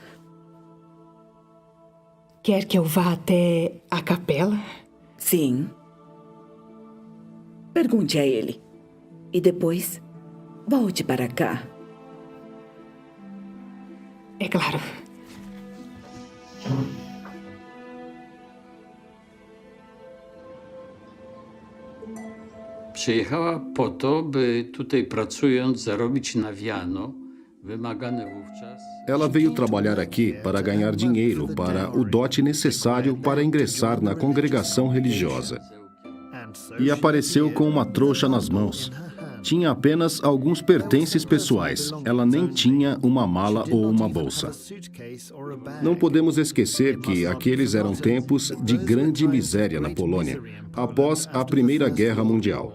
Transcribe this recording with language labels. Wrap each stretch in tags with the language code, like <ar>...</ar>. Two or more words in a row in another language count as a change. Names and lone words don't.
<pt>Quer que eu vá até a capela? Sim. Pergunte a ele. E depois, volte para cá. É claro.</pt> <pl>Przyjechała po to, by tutaj pracując zarobić na wiano, wymagane wówczas.</pl> <pt>Ela veio trabalhar aqui para ganhar dinheiro para o dote necessário para ingressar na congregação religiosa. E apareceu com uma trouxa nas mãos. Tinha apenas alguns pertences pessoais. Ela nem tinha uma mala ou uma bolsa. Não podemos esquecer que aqueles eram tempos de grande miséria na Polônia, após a Primeira Guerra Mundial.</pt>